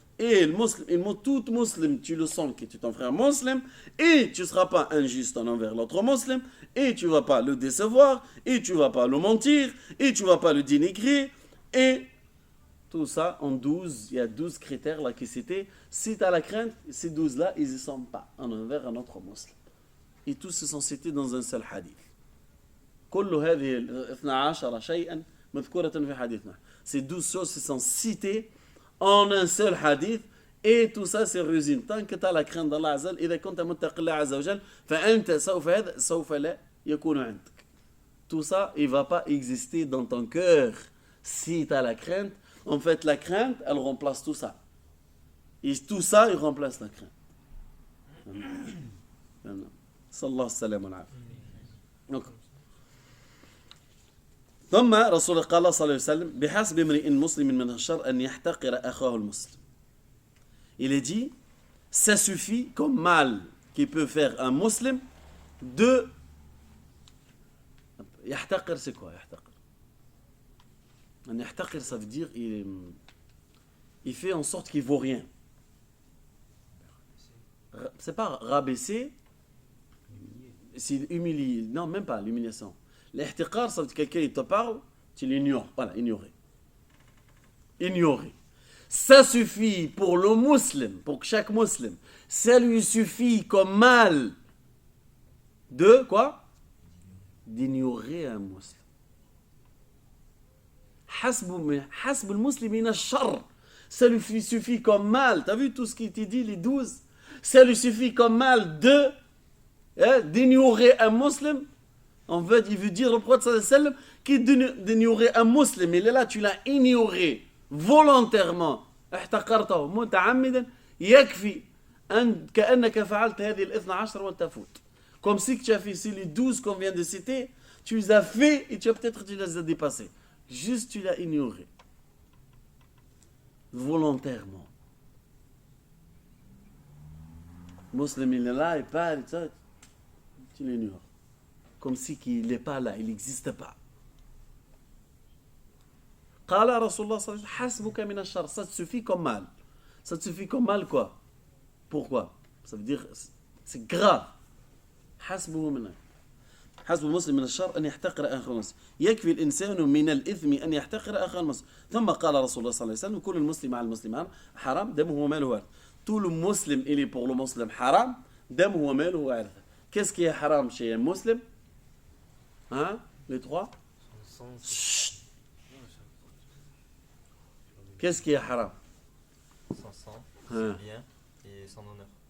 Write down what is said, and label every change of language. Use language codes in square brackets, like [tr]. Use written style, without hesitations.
[fr] Et tout musulman, tu le sens que tu es ton frère musulman, et tu ne seras pas injuste envers l'autre musulman, et tu ne vas pas le décevoir, et tu ne vas pas le mentir, et tu ne vas pas le dénigrer, et tout ça en 12, il y a 12 critères là qui cités. Si tu as la crainte, ces 12 là, ils n'y sont pas envers un autre musulman. Et tous se sont cités dans un seul hadith. [ar] كل هذه الاثنى عشر شيئا مذكورة في حديثنا. [fr] Ces 12 choses se sont citées en un seul hadith et tout ça c'est résumé. Tant que tu as la crainte d'Allah Azza wa Jalla, [ar] إذا كنت متقي الله عز وجل فأنت سوف لا يكون عندك. [fr] Tout ça il va pas exister dans ton cœur si tu as la crainte. En fait la crainte elle remplace tout ça. Et tout ça il remplace la crainte. [ar] Sallallahu alayhi wa sallam. Donc ثم رسول الله قال صلى الله عليه وسلم بحسب امرئ مسلم من الشر أن يحتقر أخاه المسلم. [fr] Il est dit, ça suffit comme mal qui peut faire un musulman de يحتقر. C'est quoi يحتقر? Un يحتقر ça veut dire il fait en sorte qu'il vaut rien. C'est pas rabaisser, c'est humilier. Non, même pas l'humiliation. L'ihtiqar, ça veut dire que quelqu'un il te parle, tu l'ignores. Voilà, ignorer. Ignorer. Ça suffit pour le musulman, pour chaque musulman. Ça lui suffit comme mal de quoi? D'ignorer un musulman. [ar] حسب المسلمين الشر. [fr] Ça lui suffit comme mal. T'as vu tout ce qui était dit, les 12? Ça lui suffit comme mal d'ignorer un musulman. En fait, il veut dire le prophète [ar] sallallahu alayhi wa sallam [fr] d'ignorer un musulman. Il est là, tu l'as ignoré volontairement. [ar] احتقرته متعمدا يكفي أن كأنك فعلت هذه الاثنى عشر وأنت فوت. [fr] Comme si tu as fait ici les 12 qu'on vient de citer, tu les as fait et tu les as dépassés. Juste tu l'as ignoré. Volontairement. Musulman il est là, il parle, tu l'ignores. Comme si il n'est pas là, il n'existe pas. [ar] قال رسول الله صلى الله عليه وسلم حسبك من الشر. [fr] Ça te suffit comme mal. Ça te suffit comme mal quoi? Pourquoi? Ça veut dire, c'est grave. [ar] حسبه من حسب مسلم من الشر أن يحتقر أخاه المسلم يكفي الإنسان من الإثم أن يحتقر أخاه المسلم ثم قال رسول الله صلى الله عليه وسلم كل المسلم على المسلم حرام دمه وماله وعرضه. [fr] Tout le muslim il est pour le muslim haram [ar] دمه وماله وعرضه. [fr] Qu'est-ce qui est haram chez un musulman? Hein? Les trois? Chut. Qu'est-ce qui est haram? Sans sang, Hein. sans bien et sans honneur.